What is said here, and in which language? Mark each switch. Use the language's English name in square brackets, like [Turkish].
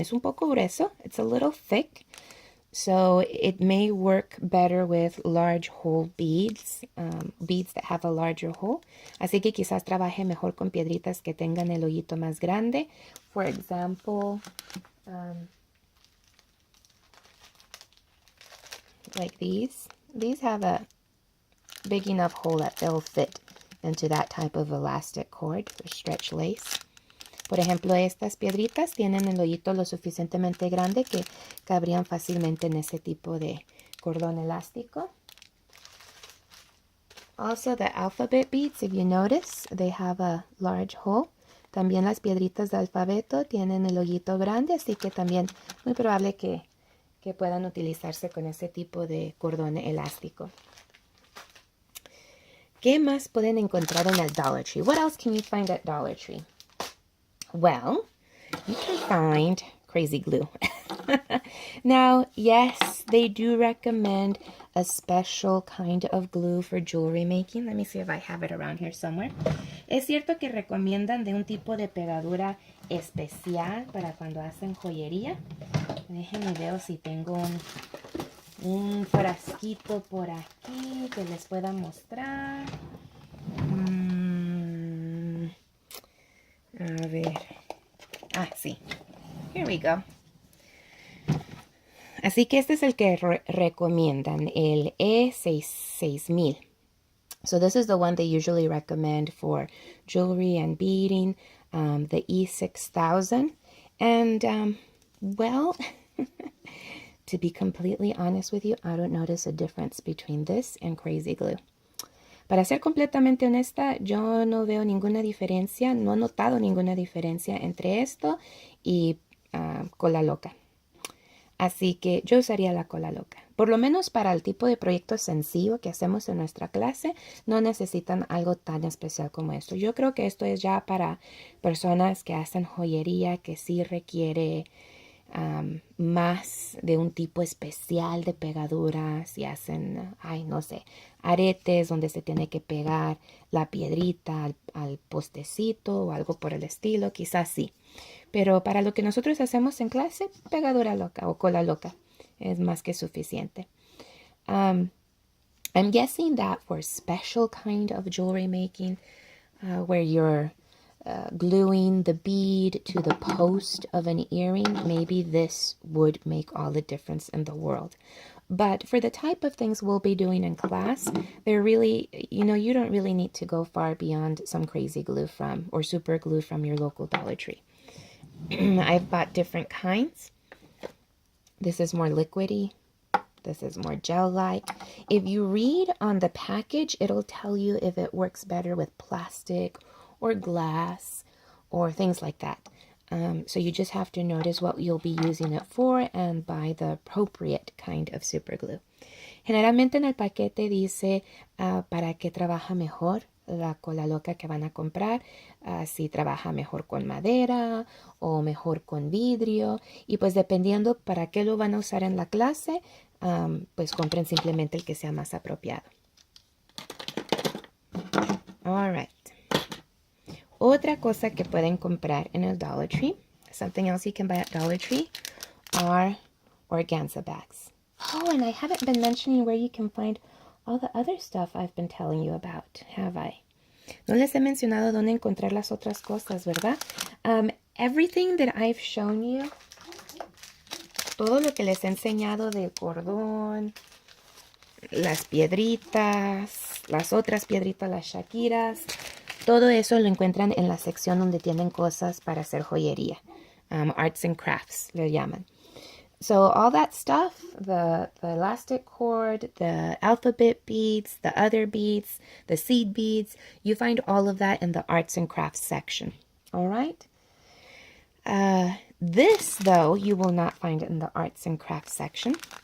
[Spanish] Es un poco grueso. [English] It's a little thick. So it may work better with large hole beads, beads that have a larger hole. [Spanish] Así que quizás trabaje mejor con piedritas que tengan el hoyito más grande. [English] For example, like these. These have a big enough hole that they'll fit into that type of elastic cord or stretch lace. [Spanish] Por ejemplo, estas piedritas tienen el hoyito lo suficientemente grande que cabrían fácilmente en ese tipo de cordón elástico. [English] Also, the alphabet beads, if you notice, they have a large hole. [Spanish] También las piedritas de alfabeto tienen el hoyito grande, así que también muy probable que puedan utilizarse con ese tipo de cordón elástico. ¿Qué más pueden encontrar en el Dollar Tree? [English] What else can you find at Dollar Tree? Well, you can find crazy glue. Now, yes, they do recommend a special kind of glue for jewelry making. Let me see if I have it around here somewhere. [Spanish] Es cierto que recomiendan de un tipo de pegadura especial para cuando hacen joyería. Déjenme ver si tengo un frasquito por aquí que les pueda mostrar. A ver. Ah, sí. [English] Here we go. [Spanish] Así que este es el que recomiendan, el E6000. [English] So this is the one they usually recommend for jewelry and beading, the E6000. And, well, to be completely honest with you, I don't notice a difference between this and crazy glue. [Spanish] Para ser completamente honesta, yo no veo ninguna diferencia, no he notado ninguna diferencia entre esto y cola loca. Así que yo usaría la cola loca. Por lo menos para el tipo de proyecto sencillo que hacemos en nuestra clase, no necesitan algo tan especial como esto. Yo creo que esto es ya para personas que hacen joyería, que sí requiere más de un tipo especial de pegaduras y hacen, no sé, aretes donde se tiene que pegar la piedrita al postecito o algo por el estilo, quizás sí. Pero para lo que nosotros hacemos en clase, pegadura loca o cola loca es más que suficiente. [English] I'm guessing that for special kind of jewelry making, where you're gluing the bead to the post of an earring, maybe this would make all the difference in the world. But for the type of things we'll be doing in class, they're really, you don't really need to go far beyond some crazy glue or super glue from your local Dollar Tree. I've bought different kinds. This is more liquidy. This is more gel-like. If you read on the package, it'll tell you if it works better with plastic or glass or things like that. So you just have to notice what you'll be using it for and buy the appropriate kind of super glue. [Spanish] Generalmente en el paquete dice para qué trabaja mejor la cola loca que van a comprar, si trabaja mejor con madera o mejor con vidrio, y pues dependiendo para qué lo van a usar en la clase, pues compren simplemente el que sea más apropiado. [English] All right. [Spanish] Otra cosa que pueden comprar en el Dollar Tree, [English] something else you can buy at Dollar Tree, are organza bags. Oh, and I haven't been mentioning where you can find all the other stuff I've been telling you about, have I? [Spanish] No les he mencionado dónde encontrar las otras cosas, ¿verdad? [English] Everything that I've shown you, [Spanish] todo lo que les he enseñado del cordón, las piedritas, las otras piedritas, las shakiras, todo eso lo encuentran en la sección donde tienen cosas para hacer joyería. [English] Arts and crafts, [Spanish] le llaman. [English] So all that stuff, the elastic cord, the alphabet beads, the other beads, the seed beads, you find all of that in the arts and crafts section. All right? This, though, you will not find in the arts and crafts section.